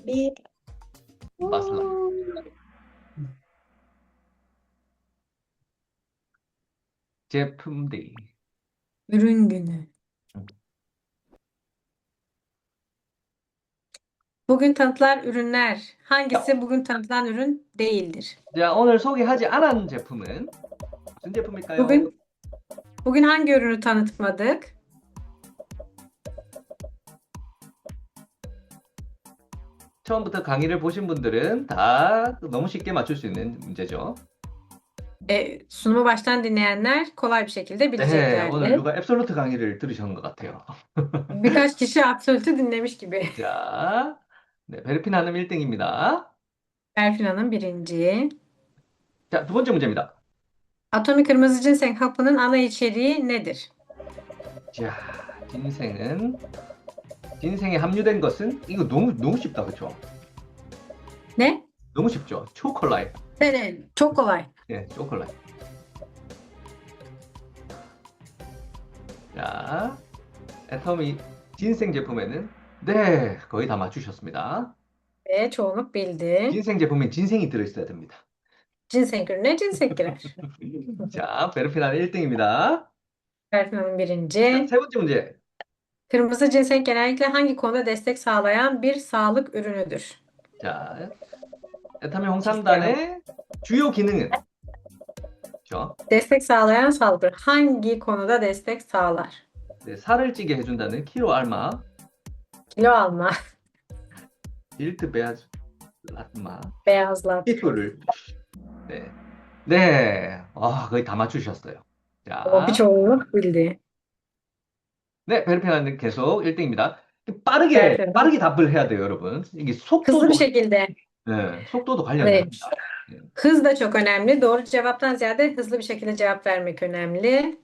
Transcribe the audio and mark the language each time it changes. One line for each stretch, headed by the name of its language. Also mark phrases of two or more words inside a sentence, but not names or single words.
Turkish: Başla.
Korean: 제품 데이.
Turkish: Ürün günü. Bugün tanıtılan ürünler. Hangisi bugün tanıtılan ürün değildir?
Korean: 자, 오늘 소개하지 않은 제품은 무슨 제품일까요?
Turkish: Bugün hangi ürünü tanıtmadık?
Korean: 처음부터 강의를 보신 분들은 다 너무 쉽게 맞출 수 있는 문제죠.
Turkish: Sunumu baştan dinleyenler kolay bir şekilde
Korean: 네, 오늘
Turkish: bileceklerdir.
Korean: 누가 앱솔루트 강의를 들으신 것 같아요.
Turkish: Birkaç kişi absolutü dinlemiş gibi.
Korean: 자, 네, 베르핀 한음 1등입니다.
Turkish: Berfin Hanım birinci.
Korean: 자, 두 번째 문제입니다.
Turkish: Atomi kırmızı ginseng hapının ana içeriği nedir?
Korean: 자, 진생에 함유된 것은 이거 너무 쉽다, 그렇죠?
Turkish: Ne?
Korean: 너무 쉽죠? 초콜릿.
Turkish: Evet, çok kolay.
Korean: 네, 초콜릿. 자, 애터미 진생 제품에는 네, 거의 다 맞추셨습니다.
Turkish: Ve çoğunluk bildi.
Korean: 진생 제품엔 진생이 들어있어야 됩니다.
Turkish: Ginseng ürüne ginseng girer.
Korean: 자, 베르핀 한음 1등입니다.
Turkish: Berfin Hanım
Korean: 자,
Turkish: birinci.
Korean: 세 번째 문제.
Turkish: Kırmızı ginseng genellikle hangi konuda destek sağlayan bir sağlık ürünüdür?
Korean: 자, 애터미 홍삼단의 주요 기능은 그렇죠?
Turkish: Destek sağlayan sağlık ürünü. Hangi konuda destek sağlar?
Korean: 네, 살을 찌게 해준다는
Turkish: kilo alma, Kilo alma, 빌트 베아즈 라마, beyazlatma.
Korean: 피부를 네, 네, 거의 다 맞추셨어요. 자,
Turkish: Bir çoğunluk bildi.
Korean: 네, 베르핀한테 계속 1등입니다. 베르핀. 빠르게 답을 해야 돼요, 여러분. 이게
Turkish: Hızlı bir şekilde.
Korean: 네, 속도도
Turkish: Evet.
Korean: 관련됩니다.
Turkish: Hız da çok önemli. Doğru cevaptan ziyade hızlı bir şekilde cevap vermek önemli.